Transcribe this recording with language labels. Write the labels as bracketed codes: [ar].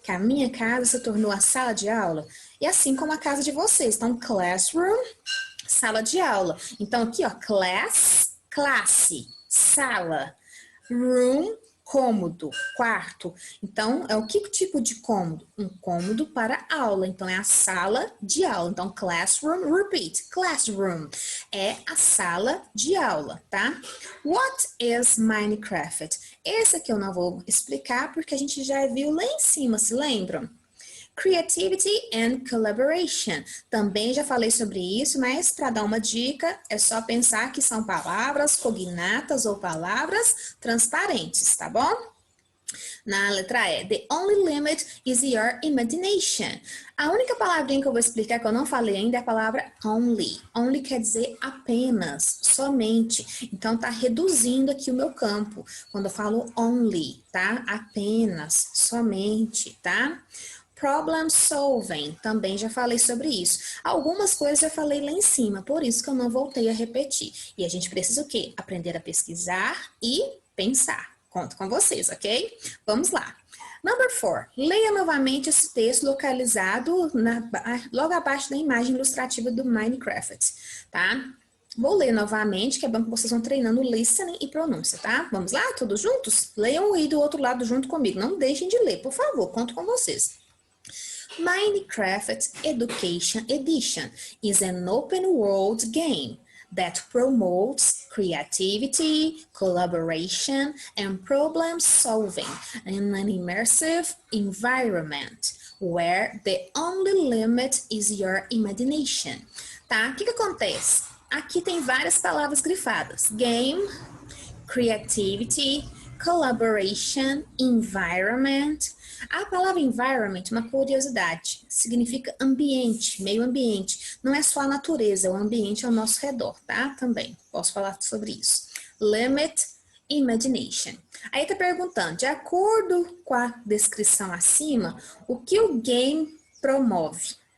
[pt] Que a minha casa se tornou a sala de aula? E assim como a casa de vocês. Então, classroom, sala de aula. Então, aqui, ó, class, classe, sala. Room, cômodo, quarto. Então, é o que tipo de cômodo? Um cômodo para aula. Então, é a sala de aula. [en] Então, classroom, repeat, classroom. [pt] É a sala de aula, tá? [en] What is Minecraft? [pt] Esse aqui eu não vou explicar porque a gente já viu lá em cima, se lembram? [en] Creativity and collaboration. [pt] Também já falei sobre isso, mas para dar uma dica, é só pensar que são palavras cognatas ou palavras transparentes, tá bom? Na letra E, [en] the only limit is your imagination. [pt] A única palavrinha que eu vou explicar que eu não falei ainda é a palavra only. Only quer dizer apenas, somente. Então tá reduzindo aqui o meu campo quando eu falo only, tá? Apenas, somente, tá? Problem solving, também já falei sobre isso. Algumas coisas já falei lá em cima, por isso que eu não voltei a repetir. E a gente precisa o quê? Aprender a pesquisar e pensar. Conto com vocês, ok? Vamos lá. Number 4. Leia novamente esse texto localizado logo abaixo da imagem ilustrativa do Minecraft, tá? Vou ler novamente, que é bom que vocês vão treinando listening e pronúncia, tá? Vamos lá, todos juntos? Leiam aí do outro lado junto comigo. Não deixem de ler, por favor, conto com vocês. [en] Minecraft Education Edition is an open world game that promotes creativity, collaboration, and problem solving in an immersive environment where the only limit is your imagination. [pt] Tá? O que acontece? Aqui tem várias palavras grifadas. [en] Game, creativity, collaboration, environment. [pt] A palavra environment, uma curiosidade, significa ambiente, meio ambiente. Não é só a natureza, é o ambiente ao nosso redor, tá? Também posso falar sobre isso. Limit, imagination. Aí tá perguntando, de acordo com a descrição acima, o que o game promove?